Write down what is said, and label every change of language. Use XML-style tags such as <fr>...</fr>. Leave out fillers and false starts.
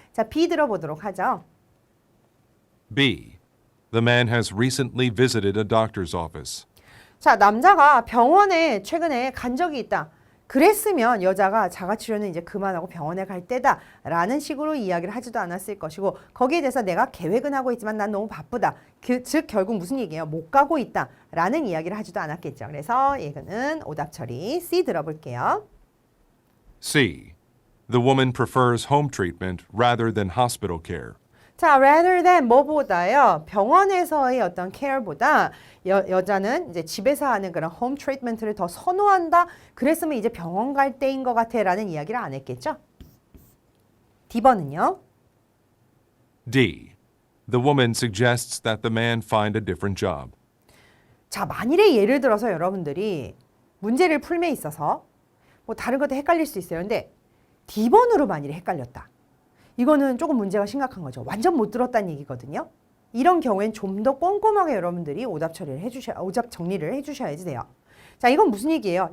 <ko>자, B 들어보도록 하죠.</ko> <en>B. The man has recently visited a doctor's office.</en> <ko>자, 남자가 병원에 최근에 간 적이 있다. 그랬으면 여자가 자가치료는 이제 그만하고 병원에 갈 때다 라는 식으로 이야기를 하지도 않았을 것이고 거기에 대해서 내가 계획은 하고 있지만 난 너무 바쁘다. 즉 결국 무슨 얘기예요? 못 가고 있다 라는 이야기를 하지도 않았겠죠. 그래서 이거는 오답 처리 C 들어볼게요.</ko> <en>C. The woman prefers home treatment rather than hospital care.</en> <ko>자, rather than 뭐보다요? 병원에서의 어떤 care보다 여자는 이제 집에서 하는 그런 home treatment를 더 선호한다. 그랬으면 이제 병원 갈 때인 것 같아라는 이야기를 안 했겠죠? D번은요?</ko> <en>D. The woman suggests that the man find a different job.</en> <ko>자, 만일에 예를 들어서 여러분들이 문제를 풀매 있어서 뭐 다른 것도 헷갈릴 수 있어요. 근데 D번으로 만일에 헷갈렸다. 이거는 조금 문제가 심각한 거죠. 완전 못 들었다는 얘기거든요. 이런 경우엔 좀 더 꼼꼼하게 여러분들이 오답 정리를 해주셔야지 돼요. 자, 이건 무슨 얘기예요?</ko>